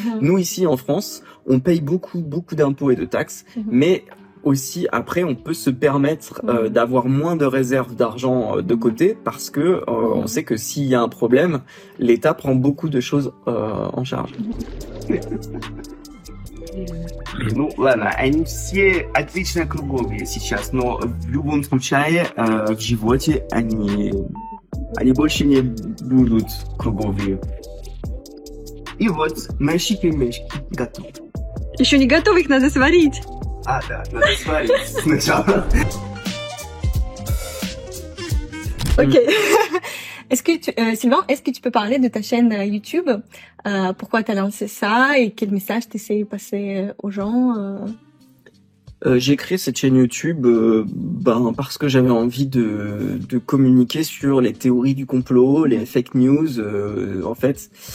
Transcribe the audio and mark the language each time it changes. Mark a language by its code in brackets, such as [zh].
[fr] Nous, ici en France, on paye beaucoup d'impôts et de taxes, mais aussi après on peut se permettre d'avoir moins de réserves d'argent de côté parce que on sait que s'il y a un problème, l'État prend beaucoup de choses en charge. [ru] Ну, ладно, они все отлично круговые сейчас, но в любом случае в животе они больше не будут круговые. И вот наши пельмешки готовы. Еще не готовы, их надо сварить. Да, надо сварить сначала. [en] Ok. [fr] Sylvain, est-ce que tu peux parler de ta chaîne YouTube? Pourquoi tu as lancé ça et quel message tu essaies de passer aux gens? J'ai créé cette chaîne YouTube parce que j'avais envie de communiquer sur les théories du complot, les fake news, en fait.